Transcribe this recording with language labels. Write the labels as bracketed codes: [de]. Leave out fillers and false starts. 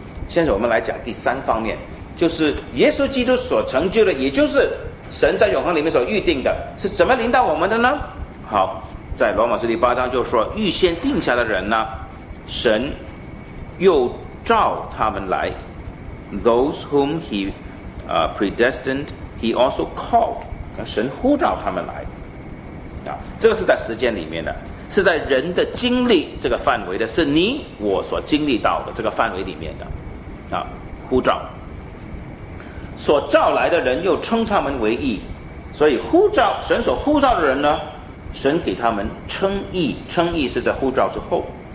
[zh] 现在我们来讲第三方面，就是耶稣基督所成就的，也就是神在永恒里面所预定的，是怎么临到我们的呢？好，在罗马书第八章就说，预先定下的人呢，神又召他们来。 [en] Those whom he predestined, he also called。 [zh] 神呼召他们来啊，这个是在时间里面的，是在人的经历这个范围的，是你我所经历到的这个范围里面的啊，呼召。所召来的人又称他们为义，所以呼召，神所呼召的人呢，神给他们称义，称义是在呼召之后。